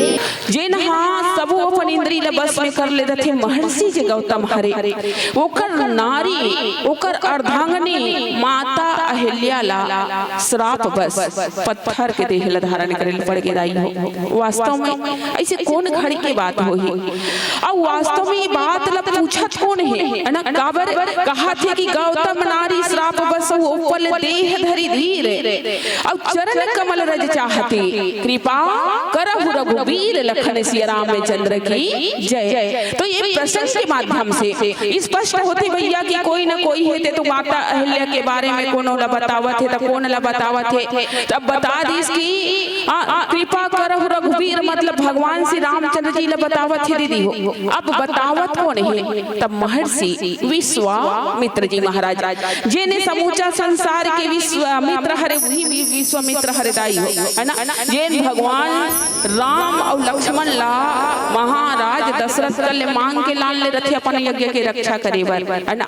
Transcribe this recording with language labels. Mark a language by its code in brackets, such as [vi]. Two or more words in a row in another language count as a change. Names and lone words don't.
[hne] जे नहा सबो अपन इंद्री ल बस में कर ले रथे महर्षि जे गौतम हरे, ओकर नारी ओकर अर्धांगनी माता अहिल्या ला श्राप बस पत्थर के देह ल धारण करे पड़ के दाई हो। वास्तव में ऐसे कौन घड़ी के बात होही, और वास्तव में ये बात ल पूछत कौन है ना, काबर कहा थे कि [awa] गौतम नारी श्राप बस ऊपर देह धरि धीर, और चरण कमल रज चाहते, कृपा करहु रघुवीर [hne] लखन सिया रामचंद्र की जय। तो ये प्रसंग के माध्यम से स्पष्ट होते भैया कि कोई न कोई है तो माता अहिल्या के बारे में कोनो ला बतावत है, तो कौन ला बतावत है, तब बता दीस कि कृपा करहु रघुवीर मतलब भगवान श्री रामचंद्र जी ला बतावत है दीदी हो। अब बतावत कौन है, तब महर्षि विश्वामित्र जी महाराज, जिन्हें समूचा संसार के विश्वामित्र हरे वही विश्वामित्र हरदाई हो है ना, जिन भगवान राम और लक्ष्मण ला महाराज दशरथ कल मांग के लान ले रथे अपन यज्ञ के रक्षा करे बर है ना।